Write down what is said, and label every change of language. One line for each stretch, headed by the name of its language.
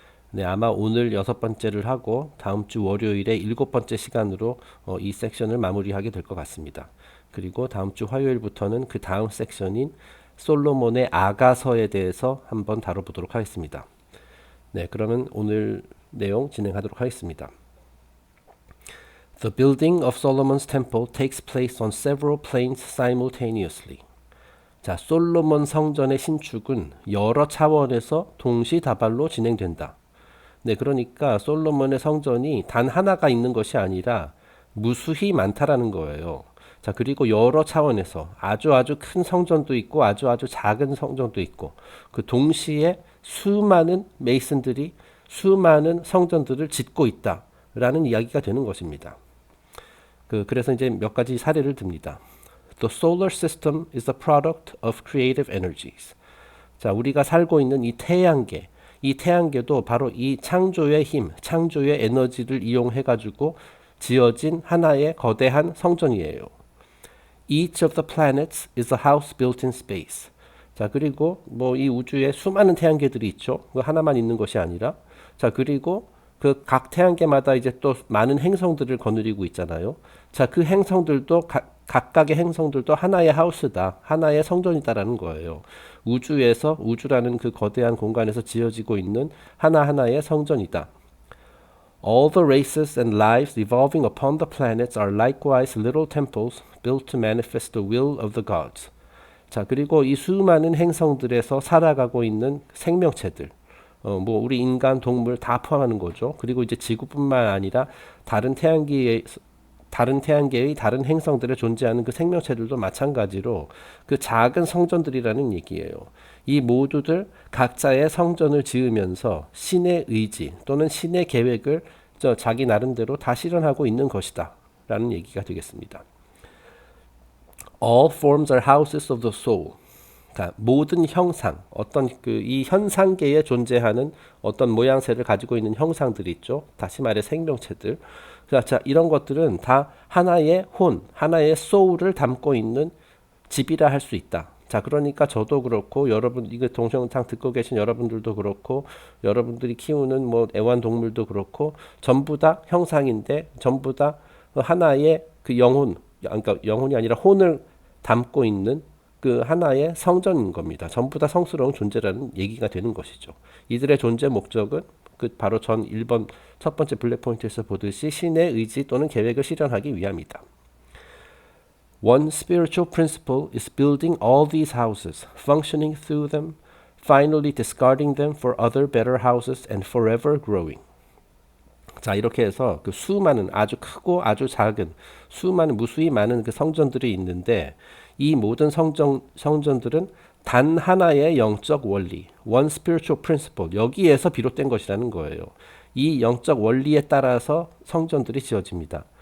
Korean: 네, 아마 오늘 6번째를 하고 다음 주 월요일에 7번째 시간으로 이 섹션을 마무리하게 될 것 같습니다. 그리고 다음 주 화요일부터는 그 다음 섹션인 솔로몬의 아가서에 대해서 한번 다뤄보도록 하겠습니다. 네, 그러면 오늘 내용 진행하도록 하겠습니다.
English: The building of Solomon's temple takes place on several planes simultaneously.
Korean: 자, 솔로몬 성전의 신축은 여러 차원에서 동시다발로 진행된다. 네, 그러니까 솔로몬의 성전이 단 하나가 있는 것이 아니라 무수히 많다라는 거예요. 자, 그리고 여러 차원에서 아주 큰 성전도 있고 아주 작은 성전도 있고 그 동시에 수많은 메이슨들이 수많은 성전들을 짓고 있다라는 이야기가 되는 것입니다. 그래서 이제 몇 가지 사례를 듭니다.
English: The solar system is a product of creative energies.
Korean: 자, 우리가 살고 있는 이 태양계도 바로 이 창조의 힘, 창조의 에너지를 이용해 가지고 지어진 하나의 거대한 성전이에요.
English: Each of the planets is a house built in space.
Korean: 자, 그리고 뭐 이 우주에 수많은 태양계들이 있죠. 그 하나만 있는 것이 아니라, 자, 그리고 그 각 태양계마다 이제 또 많은 행성들을 거느리고 있잖아요. 자, 그 행성들도 각각의 행성들도 하나의 하우스다, 하나의 성전이다라는 거예요. 우주라는 그 거대한 공간에서 지어지고 있는 하나하나의 성전이다.
English: All the races and lives evolving upon the planets are likewise little temples built to manifest the will of the gods.
Korean: 자, 그리고 이 수많은 행성들에서 살아가고 있는 생명체들, 뭐 우리 인간, 동물 다 포함하는 거죠. 그리고 이제 지구뿐만 아니라 다른 태양계의 다른 행성들에 존재하는 그 생명체들도 마찬가지로 그 작은 성전들이라는 얘기예요. 이 모두들 각자의 성전을 지으면서 신의 의지 또는 신의 계획을 자기 나름대로 다 실현하고 있는 것이다 라는 얘기가 되겠습니다.
English: All forms are houses of the soul.
Korean: 그러니까 모든 형상, 어떤 이 현상계에 존재하는 어떤 모양새를 가지고 있는 형상들이 있죠. 다시 말해 생명체들. 자, 이런 것들은 다 하나의 하나의 소울을 담고 있는 집이라 할 수 있다. 자, 그러니까 저도 그렇고 여러분 이거 동영상 듣고 계신 여러분들도 그렇고 여러분들이 키우는 뭐 애완동물도 그렇고 전부 다 형상인데 전부 다 하나의 그 그러니까 영혼이 아니라 혼을 담고 있는 그 하나의 성전인 겁니다. 전부 다 성스러운 존재라는 얘기가 되는 것이죠. 이들의 존재 목적은 바로 전 1번 첫 번째 블랙 포인트에서 보듯이 신의 의지 또는 계획을 실현하기 위함이다.
English: One spiritual principle is building all these houses, functioning through them, finally discarding them for other better houses and forever growing.
Korean: 자, 이렇게 해서 그 수많은 아주 크고 아주 작은 수많은 무수히 많은 그 성전들이 있는데 이 모든 성전들은 단 하나의 영적 원리,
English: one spiritual principle,
Korean: 여기에서 비롯된 것이라는 거예요. 이 영적 원리에 따라서 성전들이 지어집니다.